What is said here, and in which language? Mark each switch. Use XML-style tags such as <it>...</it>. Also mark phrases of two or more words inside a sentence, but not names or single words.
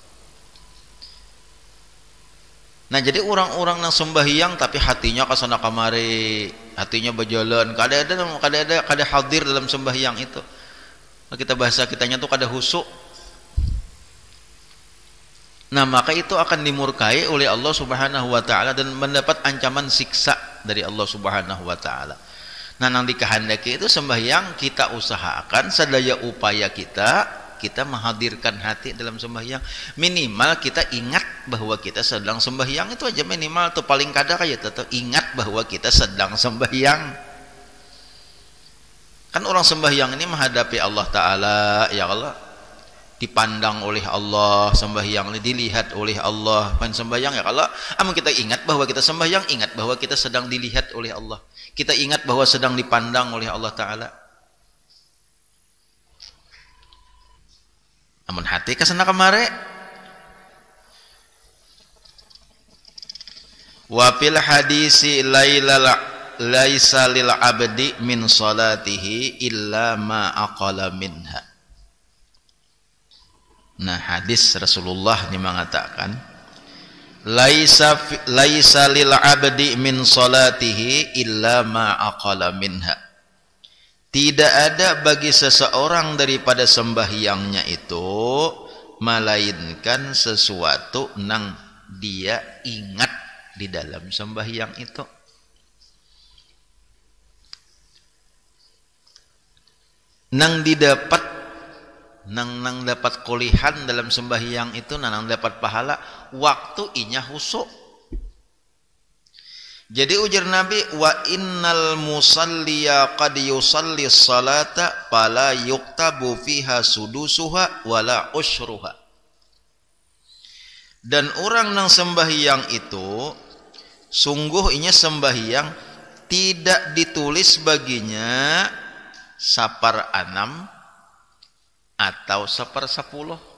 <bjn>Nah jadi orang-orang yang sembahyang tapi hatinya kasana kamari, hatinya berjalan, kada hadir dalam sembahyang itu. Nah, kita bahasa kitanya tuh kada husuk.</bjn> <id>Nah maka itu akan dimurkai oleh Allah</id> <ar>سبحانه وتعالى</ar> <id>dan mendapat ancaman siksa dari Allah</id> <ar>سبحانه وتعالى.</ar> <bjn>Nah nang dikehendaki itu sembahyang kita usahakan sedaya upaya kita menghadirkan hati dalam sembahyang. Minimal kita ingat bahwa kita sedang sembahyang, itu aja minimal tuh, paling kada kayak tetap ingat bahwa kita sedang sembahyang.</bjn> <id>Kan orang sembahyang ini menghadapi Allah taala ya Allah, dipandang oleh Allah, sembahyang ini dilihat oleh Allah. Kan sembahyang ya kalau amun kita ingat bahwa kita sembahyang, ingat bahwa kita sedang dilihat oleh Allah, kita ingat bahwa sedang dipandang oleh Allah taala.</id> <bjn>Amun hati kesana kemari,</bjn> <ar>وفي الحديث ليس للعبد من صلاته إلا ما عقل منها.</ar> <id>Nah hadis Rasulullah ini mengatakan</id> <ar>ليس للعبد من صلاته إلا ما عقل منها.</ar> <id>Tidak ada bagi seseorang daripada sembahyangnya itu melainkan sesuatu nang dia ingat di dalam sembahyang itu.</id> <bjn>Nang dapat kulihan dalam sembahyang itu, nang dapat pahala waktu inya husuk. Jadi ujar Nabi,</bjn> <ar>وإن المصلي قد يصلي صلاة فلا يكتب فيها سدسها ولا عشرها.</ar> <bjn>Dan orang nang sembahyang itu sungguh inya sembahyang tidak ditulis baginya sapar 6 atau sapar 10.</bjn>